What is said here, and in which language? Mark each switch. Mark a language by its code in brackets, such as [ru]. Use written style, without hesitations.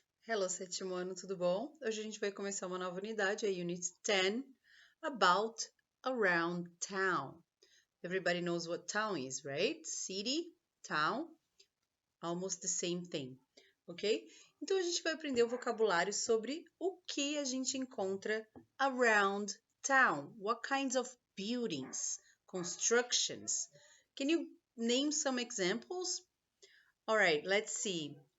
[pt] Hello, sétimo ano, tudo bom? Hoje a gente vai começar uma nova unidade, a Unit 10, About, Around Town. [en] Everybody knows what town is, right? City, town, almost the same thing, ok? [pt] Então a gente vai aprender o vocabulário sobre o que a gente encontra [en] around town. What kinds of buildings, constructions. Can you name some examples? All right, let's see.